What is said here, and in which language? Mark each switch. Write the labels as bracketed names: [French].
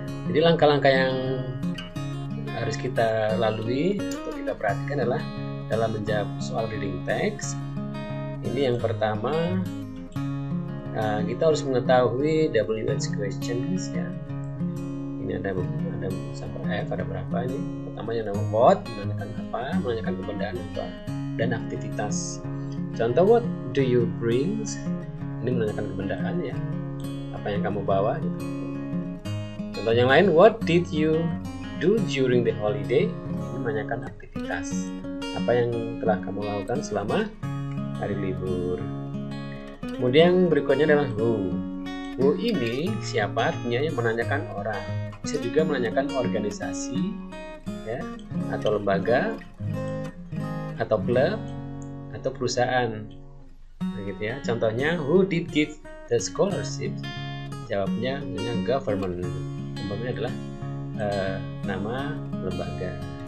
[Indonesian] Jadi langkah-langkah yang harus kita lalui atau kita perhatikan adalah dalam menjawab soal reading text. Ini yang pertama, kita harus mengetahui WH questions ya. Ini ada sampai F, ada berapa ini? Pertamanya nama what, menanyakan apa, menanyakan kebendaan apa, dan aktivitas. Contoh, [English] what do you bring? [Indonesian] Ini menanyakan kebendaan ya, apa yang kamu bawa gitu. Contoh yang lain, [English] what did you do during the holiday? [Indonesian] Ini menanyakan aktivitas, apa yang telah kamu lakukan selama hari libur. Kemudian berikutnya adalah who. Who ini siapa, artinya yang menanyakan orang. Bisa juga menanyakan organisasi ya, atau lembaga, atau klub, atau perusahaan, begitu ya. Contohnya, [English] who did give the scholarship? [Indonesian] Jawabnya government. Umpamanya adalah nama lembaga.